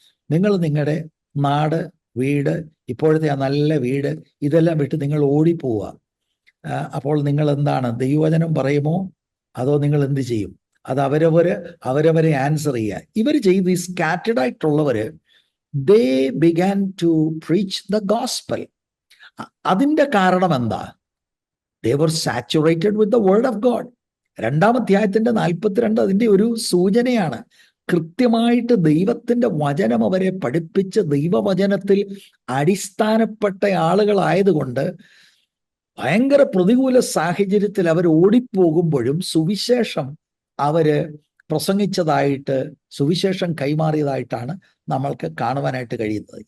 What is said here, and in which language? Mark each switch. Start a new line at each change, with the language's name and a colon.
Malayalam: നിങ്ങൾ നിങ്ങളുടെ നാട്, വീട്, ഇപ്പോഴത്തെ ആ നല്ല വീട്, ഇതെല്ലാം വിട്ട് നിങ്ങൾ ഓടിപ്പോവുക. അപ്പോൾ നിങ്ങൾ എന്താണ്, ദൈവവചനം പറയുമോ അതോ നിങ്ങൾ എന്ത് ചെയ്യും? അത് അവരവരെ ആൻസർ ചെയ്യുക. ഇവർ ചെയ്ത് ഈ scattered ആയിട്ടുള്ളവർ
English: they began to preach the gospel.
Malayalam: അതിൻ്റെ കാരണം എന്താ?
English: They were saturated with the word of God.
Malayalam: 2-ാം അധ്യായത്തിന്റെ 42 അതിൻ്റെ ഒരു സൂചനയാണ്. കൃത്യമായിട്ട് ദൈവത്തിന്റെ വചനം അവരെ പഠിപ്പിച്ച് ദൈവവചനത്തിൽ അടിസ്ഥാനപ്പെട്ട ആളുകളായതുകൊണ്ട് ഭയങ്കര പ്രതികൂല സാഹചര്യത്തിൽ അവർ ഓടിപ്പോകുമ്പോഴും സുവിശേഷം അവര് പ്രസംഗിച്ചതായിട്ട്, സുവിശേഷം കൈമാറിയതായിട്ടാണ് നമ്മൾക്ക് കാണുവാനായിട്ട് കഴിയുന്നത്.